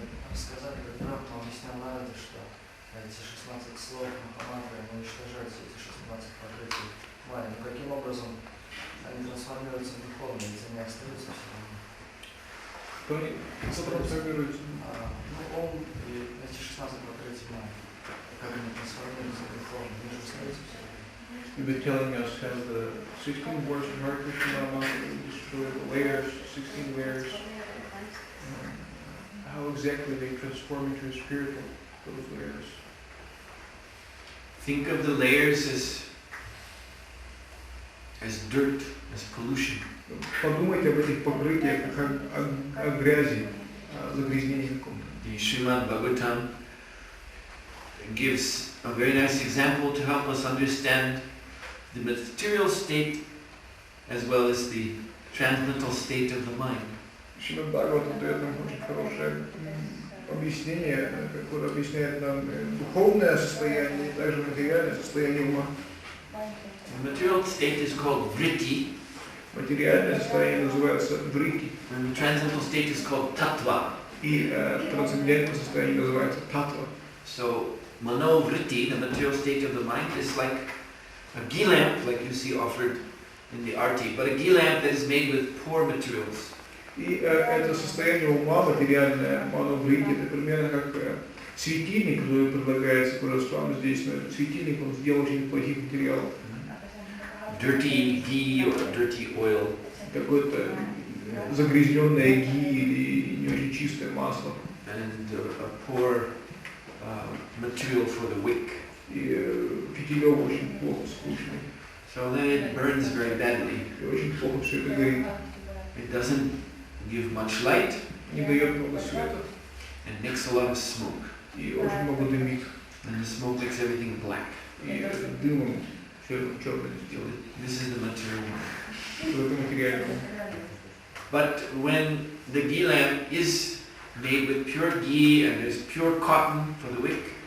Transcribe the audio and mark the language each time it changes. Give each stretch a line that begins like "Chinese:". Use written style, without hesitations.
Russian: Рассказали, как Брахма объяснял Нараде, что эти 16 слов Махамантры уничтожаются, эти 16 покрытий Майи. Но каким образом они трансформируются в духовные, ведь они остаются все равно? Что трансформируется? Ум и эти 16 покрытий Майи. Как они трансформируются в духовные, они же остаются все равно.
English: You've been telling us how the 16 words of Hare Krishna mantra destroy the layers, 16 layers. how exactly they transform into a spiritual, those layers. Think of the layers as dirt, as pollution.
Russian: Подумайте об этих покрытиях как о грязи, о загрязнении каком-то.
English: The Srimad Bhagavatam gives a very nice example to help us understand the material state as well as the transcendental state of the mind.
Russian: Шримад Бхагават дает нам очень хорошее объяснение, которое объясняет нам духовное состояние, также материальное состояние ума.
English: The material state is called vritti.
Russian: Материальное состояние называется врити.
English: And the transcendental state is called tattva.
Russian: И трансцендентное состояние называется татва.
English: So, mano vritti, the material state of the mind, is like a ghee lamp, like you see offered in the arti, but a ghee lamp that is made with poor materials.
Russian: И это состояние ума материальное, мано врити, это примерно как светильник, который предлагается Suhotra Swami здесь, но этот светильник он сделал очень плохих материалов.
English: Dirty ghee or dirty oil.
Russian: Какое-то загрязненное ги или не очень чистое масло.
English: And a poor material for the wick.
Russian: И фитилек очень плохо скучный.
English: So then it burns very badly.
Russian: И очень плохо все это горит.
English: It doesn't give much light.
Russian: Не дает много света.
English: And makes a lot of smoke.
Russian: И очень много дымит.
English: And the smoke makes everything black.
Russian: И дымом все черное сделает.
English: This is the material mind.
Russian: Это материальное.
English: But when the ghee lamp is made with pure ghee and there's pure cotton for the wick,